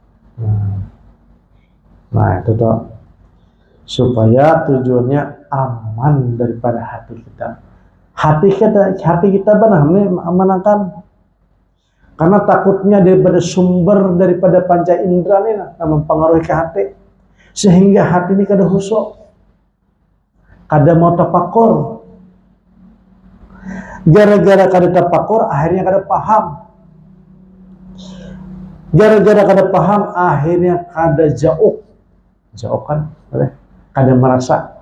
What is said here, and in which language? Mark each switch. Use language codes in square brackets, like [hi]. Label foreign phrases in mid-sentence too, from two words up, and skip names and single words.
[bjn] Nah itu tuh supaya tujuannya aman daripada hati kita. Hati kita benar amankan. Karena takutnya daripada sumber daripada panca indera ini mempengaruhi ke hati, sehingga hati ini kada khusyuk, kada mau tafakur. Gara-gara kada tafakur, akhirnya kada paham. Gara-gara kada paham, akhirnya kada jauh kan, kada merasa.